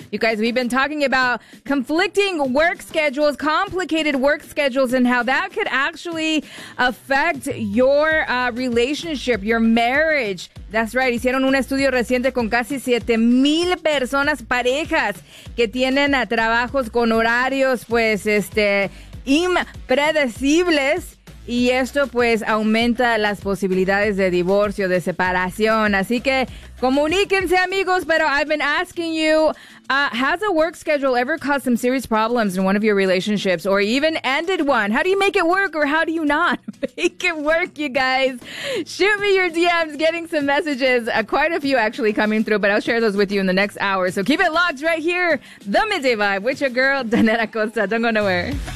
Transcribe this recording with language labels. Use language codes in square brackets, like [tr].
[en] You guys, we've been talking about conflicting work schedules, complicated work schedules, and how that could actually affect your relationship, your marriage. That's right. [es] Hicieron un estudio reciente con casi 7,000 personas, parejas, que tienen trabajos con horarios, pues, impredecibles. Y esto, pues, aumenta las posibilidades de divorcio, de separación. Así que comuníquense, amigos. [en] Pero I've been asking you, has a work schedule ever caused some serious problems in one of your relationships or even ended one? How do you make it work or how do you not make it work, you guys? Shoot me your DMs, getting some messages. Quite a few actually coming through, but I'll share those with you in the next hour. So keep it locked right here. The Midday Vibe with your girl, Daneta Costa. Don't go nowhere.